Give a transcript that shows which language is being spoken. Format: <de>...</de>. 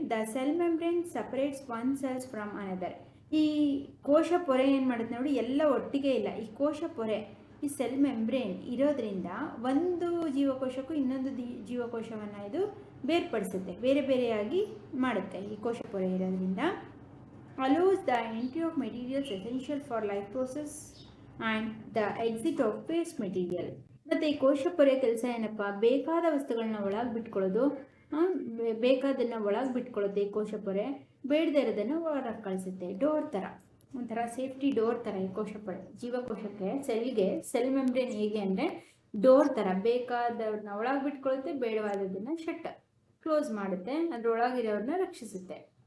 <en>The cell membrane separates one cells from another.</en> <kn>ಈ ಕೋಶ ಪೊರೆ ಏನು ಮಾಡುತ್ತೆ ನೋಡಿ, ಎಲ್ಲ ಒಟ್ಟಿಗೆ ಇಲ್ಲ. ಈ ಕೋಶ ಪೊರೆ, ಈ ಸೆಲ್ ಮೆಮ್ಬ್ರೇನ್ ಇರೋದ್ರಿಂದ ಒಂದು ಜೀವಕೋಶಕ್ಕೂ ಇನ್ನೊಂದು ಜೀವಕೋಶವನ್ನು ಇದು ಬೇರ್ಪಡಿಸುತ್ತೆ, ಬೇರೆ ಬೇರೆಯಾಗಿ ಮಾಡುತ್ತೆ. ಈ ಕೋಶ ಪೊರೆ ಇರೋದ್ರಿಂದ</kn> <en>allows the entry of materials essential for life process and the exit of waste material.</en> <kn>ಮತ್ತು ಈ ಕೋಶ ಪೊರೆ ಕೆಲಸ ಏನಪ್ಪ? ಬೇಕಾದ ವಸ್ತುಗಳನ್ನ ಒಳಗೆ ಬಿಟ್ಕೊಳ್ಳೋದು, ಬೇಕಾದನ್ನು ಒಳಗೆ ಬಿಟ್ಕೊಳ್ಳುತ್ತೆ ಈ ಕೋಶ ಪೊರೆ, ಬೇಡದೇ ಇರೋದನ್ನು ಹೊರಗೆ ಕಳಿಸುತ್ತೆ. ಡೋರ್ ಥರ, ಒಂಥರ ಸೇಫ್ಟಿ ಡೋರ್ ಥರ ಈ ಕೋಶ ಪೊರೆ. ಜೀವಕೋಶಕ್ಕೆ, ಸೆಲ್ ಮೆಮ್ಬ್ರೇನ್ ಹೇಗೆ ಅಂದರೆ ಡೋರ್ ಥರ, ಬೇಕಾದವ್ರನ್ನ ಒಳಗೆ ಬಿಟ್ಕೊಳ್ಳುತ್ತೆ, ಬೇಡವಾದದನ್ನು ಕ್ಲೋಸ್ ಮಾಡುತ್ತೆ, ಅದರೊಳಗಿರೋರನ್ನ ರಕ್ಷಿಸುತ್ತೆ.</kn>